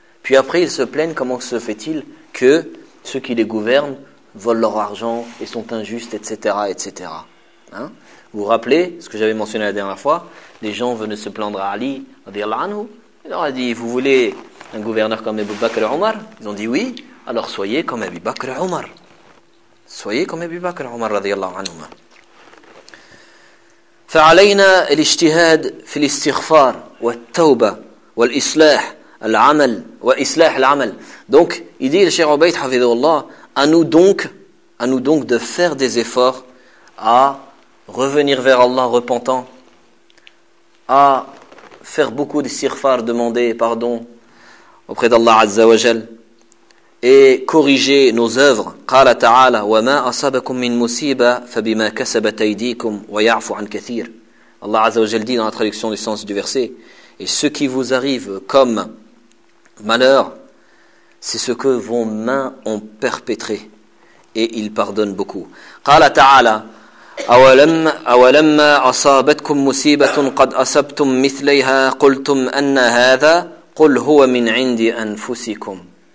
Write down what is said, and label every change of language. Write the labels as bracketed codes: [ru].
[fr] Puis après, ils se plaignent, comment se fait-il que ceux qui les gouvernent volent leur argent et sont injustes, etc., etc. Hein? Vous vous rappelez ce que j'avais mentionné la dernière fois? Les gens venaient se plaindre à Ali, à dire l'anou. Il leur a dit, vous voulez un gouverneur comme Abu Bakr et Omar? Ils ont dit oui, alors soyez comme Abu Bakr et Omar. Soyez comme Abu Bakr et Omar, radiyallahu anhu. [ar] فعلينا الاجتهاد في الاستغفار والتوبة والإصلاح العمل وإصلاح العمل. [fr] Donc, il dit le Cheikh Obeid Hafidhullah, à nous donc de faire des efforts à revenir vers Allah repentant, à faire beaucoup d'istighfar, demander pardon auprès d'Allah Azza wa Jal, et corriger nos œuvres. [ar] قال تعالى وما أصابكم من مصيبة فبما كسبت أيديكم ويعفو عن كثير. [fr] Allah Azza wa Jal dit dans la traduction du sens du verset, et ce qui vous arrive comme malheur, c'est ce que vos mains ont perpétré, et il pardonne beaucoup. [ar] قال تعالى أولما أصابتكم مصيبة قد أصبتم مثليها قلتم أن هذا قل هو من عند أنفسكم.